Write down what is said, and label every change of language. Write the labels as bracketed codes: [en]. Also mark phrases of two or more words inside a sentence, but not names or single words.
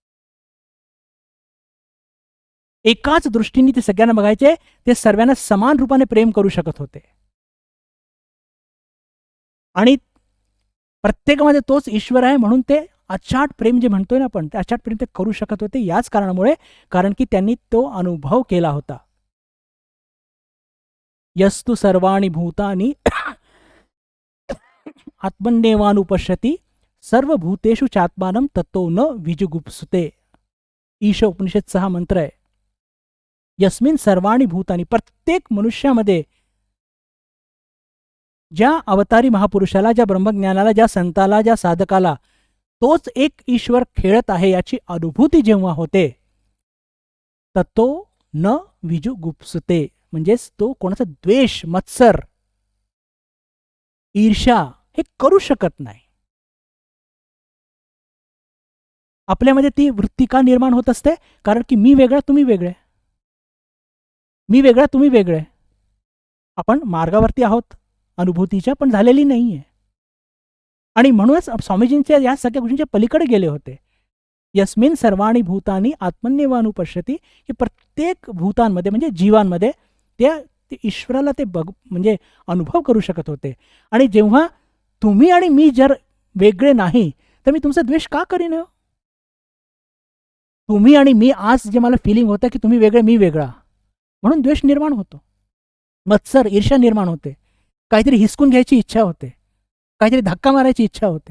[mr] एकाच दृष्टीने ते सगळ्यांना बघायचे. ते सर्वांना समान रूपाने प्रेम करू शकत होते आणि प्रत्येकामध्ये तोच ईश्वर आहे म्हणून ते अचाट प्रेम जे म्हणतोय ना आपण, ते अचाट प्रेम ते करू शकत होते याच कारणामुळे, कारण की त्यांनी तो अनुभव केला होता. [sa] यस्तु सर्वाणि भूतानि आत्मन्येवानुपश्यति सर्वभूतेषु चात्मानं ततो न विजुगुप्सुते. [mr] ईश उपनिषदचा हा मंत्र आहे. [sa] यस्मिन सर्वाणि भूतानि, [mr] प्रत्येक मनुष्यामध्ये ज्या अवतारी महापुरुषाला, ज्या ब्रह्मज्ञानाला, ज्या संताला, ज्या साधकाला तोच एक ईश्वर खेळत आहे याची अनुभूती जेव्हा होते, [sa] ततो न विजुगुप्सुते, [mr] म्हणजेच तो कोणाचा द्वेष, मत्सर, ईर्ष्या हे करू शकत नाही. आपल्यामध्ये ती वृत्ती का निर्माण होत असते? कारण की मी वेगळा, तुम्ही वेगळे, मी वेगळा, तुम्ही वेगळे. आपण मार्गावरती आहोत अनुभूतीच्या, पण झालेली नाहीये. आणि म्हणूनच स्वामीजींच्या या सगळ्या गोष्टींच्या पलीकडे गेले होते. [sa] यस्मिन सर्वाणि भूतानि आत्मन्येवानुपश्यति, [mr] की प्रत्येक भूतांमध्ये म्हणजे जीवांमध्ये त्या ईश्वराला ते म्हणजे अनुभव करू शकत होते. आणि जेव्हा तुम्ही आणि मी जर वेगळे नाही तर मी तुमचा द्वेष का करीन? तुम्ही आणि मी आज जे मला फिलिंग होतं की तुम्ही वेगळे, मी वेगळा, म्हणून द्वेष निर्माण होतो, मत्सर, ईर्ष्या निर्माण होते, काहीतरी हिसकून घ्यायची इच्छा होते, काहीतरी धक्का मारायची इच्छा होते.